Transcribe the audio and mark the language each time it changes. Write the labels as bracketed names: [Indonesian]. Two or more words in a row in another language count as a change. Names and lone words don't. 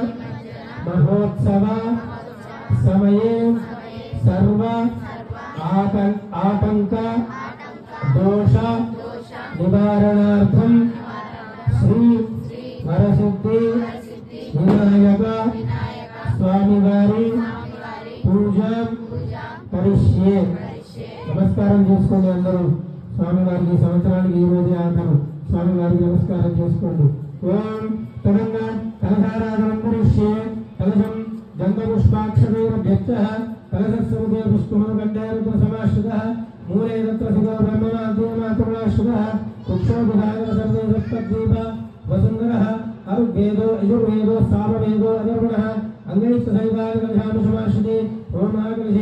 [Sanskrit] महोत्सव समये सर्व आतंक दोष निवारणार्थं श्री वरसिद्धि विनायक स्वामिवारी पूजा करिष्ये। [Telugu] नमस्कारं చేసుకోండి అందరూ స్వామివారికి సంవత్సరానికి ఈ రోజే ఆఖరు స్వామివారికి నమస్కారం చేసుకోండి। [Sanskrit] ఓం తెలంగాణ కలశారాధనం गन्धपुष्पाक्षरैरभ्यक्तः कलशस्समुखे पुष्पमनुकण्ठैरुद्रसमाश्रितः मूले तत्र शिखो ब्रह्ममाद्यमातुराश्रितः कुक्षोभिधागरसर्वे सप्तद्वीप वसुन्धरः अरुग्वेदो यजुर्वेदो सामवेदो अधर्वणः अंगैस्तसैवागर्भानुसमाश्रिते ओमाकर्षे